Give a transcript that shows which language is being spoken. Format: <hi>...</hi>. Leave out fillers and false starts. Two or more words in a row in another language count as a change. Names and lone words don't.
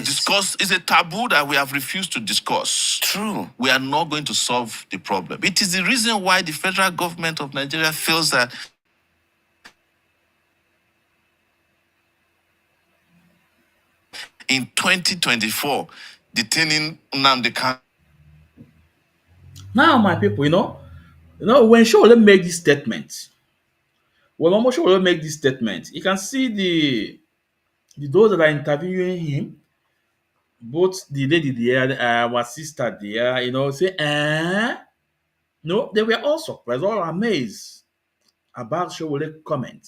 <en>discuss, it's a taboo that we have refused to discuss. True. We are not going to solve the problem. It is the reason why the federal government of Nigeria feels that in 2024, detaining Nnamdi Kanu. Now, my people, when Sowore make this statement, when Omo Sowore make this statement, you can see the those that are interviewing him, both the lady there, our sister there, say, no, they were all surprised, all amazed about Sowore comment.</en>